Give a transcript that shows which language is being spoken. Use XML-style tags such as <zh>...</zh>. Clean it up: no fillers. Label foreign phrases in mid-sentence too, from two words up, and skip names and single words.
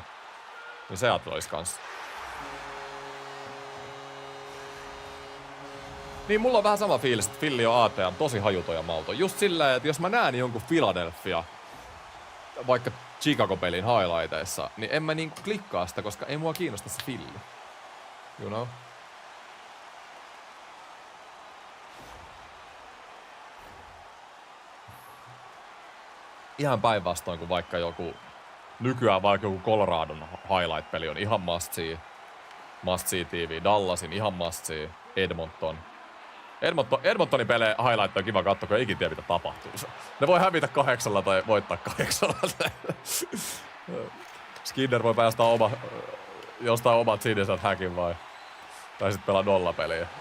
<fi>Niin Seattle olisi kanssa. Niin mulla on vähän sama fiilis, että Philly on ATM tosi hajuton ja mauton. Just silleen, että jos mä näen jonkun Philadelphia, vaikka Chicago-pelin highlighteissa, niin en mä niinku klikkaa sitä, koska ei mua kiinnosta se Philly.</fi> <en>You know?</en> <fi>Ihan päinvastoin kuin vaikka nykyään vaikka joku Coloradon highlight-peli on ihan</fi> <en>must see TV,</en> <fi>Dallasin ihan</fi> <en>must see,</en> <fi>Edmontonin pelejä highlight on kiva katsoa, kun ei ikin tiedä mitä tapahtuu. Ne voi hävitä 8 tai voittaa 8. Skinner voi päästä jostain omat siniset häkin tai sit pelaa 0 peliä.</fi>